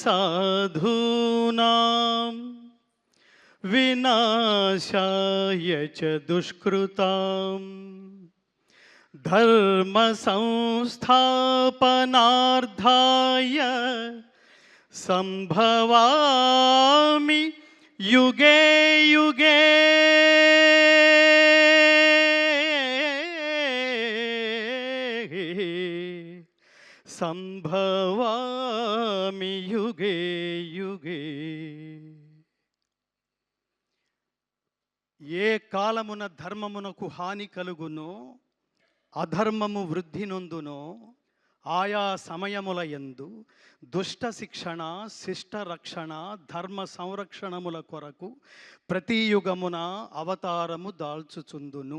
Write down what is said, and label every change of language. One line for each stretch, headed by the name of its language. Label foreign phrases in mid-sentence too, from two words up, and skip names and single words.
Sanskrit: साधूनां विनाशाय च दुष्कृताम् धर्म संस्थापनार्थाय संभवामि युगे युगे। संभवामि युगे युगे।
Telugu: ఏ కాలమున ధర్మమునకు హాని కలుగునో అధర్మము వృద్ధి నొందునో ఆయా సమయముల యందు దుష్ట శిక్షణ శిష్ట రక్షణ ధర్మ సంరక్షణముల కొరకు ప్రతి యుగమున అవతారము దాల్చుచుందును.